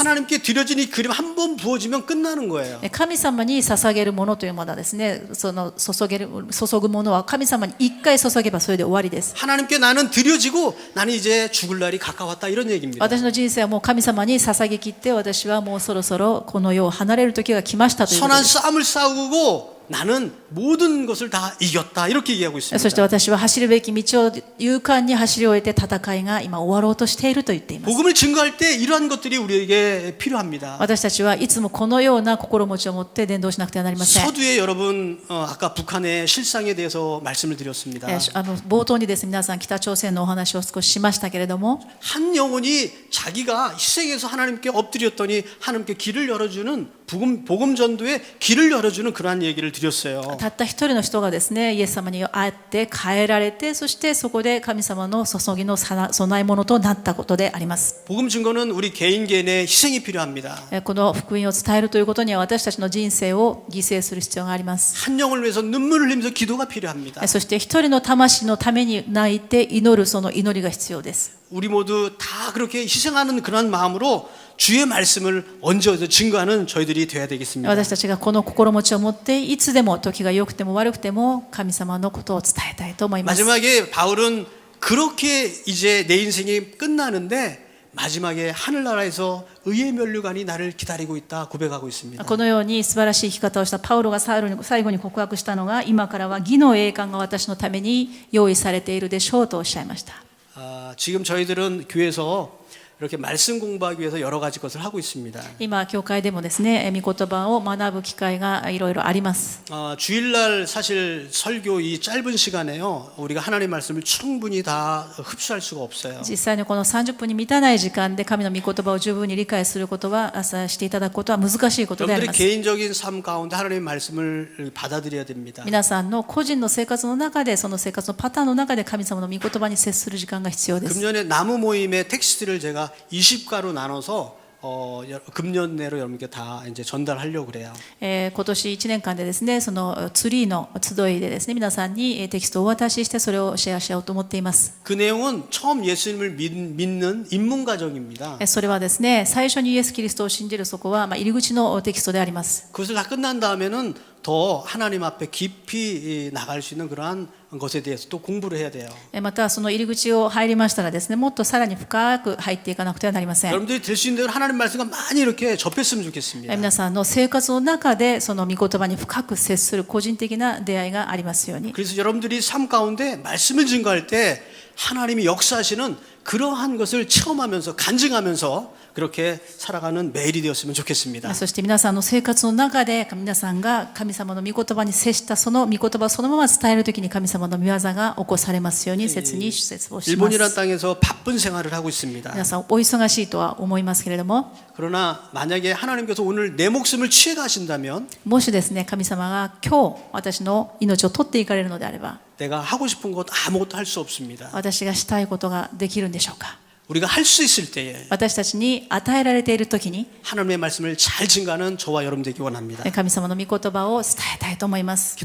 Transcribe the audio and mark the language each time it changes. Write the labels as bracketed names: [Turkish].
[Korean] 하나님께 드려진 이 기름 한 번 부어지면 끝나는 거예요. [Japanese] 神様に捧げるものというものはですね、その注ぐものは神様に一回注げばそれで終わりです。 [Korean] 하나님께 나는 드려지고 나는 이제 죽을 날이 가까웠다 이런 얘기입니다. [Japanese] 私の人生はもう神様に捧げきって、私はもうそろそろこの世を離れる時が来ましたということ [Korean] 선한 [Japanese] です。 [Korean] 싸움을 싸우고 나는 모든 것을 다 이겼다 이렇게 얘기하고 [Japanese] そして [Korean] 있습니다. [Japanese] 私は走るべき道を勇敢に走り終えて、戦いが今終わろうとしていると言っています。 [Korean] 복음을 증거할 때 이러한 것들이 우리에게 필요합니다. [Japanese] 私たちはいつもこのような心持ちを持って伝道しなくてはなりません。 [Korean] 서두에 여러분 아까 북한의 실상에 대해서 말씀을 드렸습니다. [Japanese] 冒頭にですね、皆さん北朝鮮のお話を少ししましたけれども、 [Korean] 한 영혼이 자기가 희생해서 하나님께 엎드렸더니 하나님께 길을 열어주는 복음 전도에 길을 열어주는 그러한 얘기를 드렸어요. [Japanese] たった一人の人がですね、イエス様に会って変えられて、そしてそこで神様の注ぎの供え物となったことであります。 [Korean] 복음 증거는 우리 개인 개인의 희생이 필요합니다. [Japanese] この福音を伝えるということには、私たちの人生を犠牲する必要があります。 [Korean] 한 영혼을 위해서 눈물을 흘리면서 기도가 필요합니다. [Japanese] そして一人の魂のために泣いて祈る、その祈りが必要です。 [Korean] 우리 모두 다 그렇게 희생하는 그런 마음으로 주의 말씀을 언제 증거하는 저희들이 돼야 되겠습니다. [Japanese] 私たちがこの心持ちを持って、いつでも時が良くても悪くても神様のことを伝えたいと思います。 [Korean] 마지막에 바울은 그렇게 이제 내 인생이 끝나는데 마지막에 하늘나라에서 의의 면류관이 나를 기다리고 있다 고백하고 있습니다. [Japanese] このように素晴らしい生き方をしたパウロが最後に告白したのが、今からは義の栄冠が私のために用意されているでしょうとおっしゃいました。 [Korean] 지금 저희들은 교회에서 이렇게 말씀 공부하기 위해서 여러 가지 것을 하고 있습니다. [Japanese] 今教会でもですね、御言葉を学ぶ機会がいろいろあります。 [Korean] 주일날 사실 설교 이 짧은 시간에요, 우리가 하나님의 말씀을 충분히 다 흡수할 수가 없어요. [Japanese] 実際にこの30分に満たない時間で神の御言葉を十分に理解することは、していただくことは難しいことであります。 [Korean] 개인적인 삶 가운데 하나님의 말씀을 받아들여야 됩니다. [Japanese] 皆さんの個人の生活の中で、その生活のパターンの中で神様の御言葉に接する時間が必要です。 [Korean] 금년에 나무 모임의 텍스트를 제가 20가로 나눠서 금년 내로 여러분께 다 이제 전달하려고 그래요. [Japanese] 今年1年間でですね、そのツリーの集いでですね、皆さんにテキストをお渡ししてそれをシェアしようと思っています。 [Korean] 그 내용은 처음 예수님을 믿는 입문 과정입니다. [Japanese] それはですね、最初にイエス・キリストを信じる、そこは入り口のテキストであります。 [Korean] 그것을 다 끝난 다음에는 더 하나님 앞에 깊이 나갈 수 있는 그러한 것에 대해서 또 공부를 해야 돼요. [Japanese] またその入り口を入りましたらですね、もっとさらに深く入っていかなくてはなりません。 [Korean] 여러분들이 될 수 있는 대로 하나님 말씀과 많이 이렇게 접했으면 좋겠습니다. [Japanese] 皆さんの生活の中でその御言葉に深く接する個人的な出会いがありますように。 [Korean] 그래서 여러분들이 삶 가운데 말씀을 증거할 때 하나님이 역사하시는 그러한 것을 체험하면서 간증하면서 그렇게 살아가는 매일이 되었으면 좋겠습니다. [Japanese] そして皆さんの生活の中で皆さんが神様の御言葉に接したその御言葉をそのまま伝えるときに神様の御業が起こされますように切に主説をしま [Korean] 일본이라는 [Japanese] す。 [Korean] 땅에서 바쁜 생활을 하고 있습니다. [Japanese] 皆さんお忙しいとは思いますけれども、 [Korean] 그러나 만약에 하나님께서 오늘 내 목숨을 취해 가신다면 [Japanese] もしですね神様が今日私の命を取っていかれるのであれば、 [Korean] 내가 하고 싶은 것 아무것도 할 수 없습니다. [Japanese] 私がしたいことができるんでしょうか。 [Korean] 우리가 할 수 있을 때에 [Japanese] 私たちに与えられているときに [Korean] 하나님의 말씀을 잘 증가하는 저와 여러분 되기 원합니다. [Japanese] 神様の御言葉を伝えたいと思います。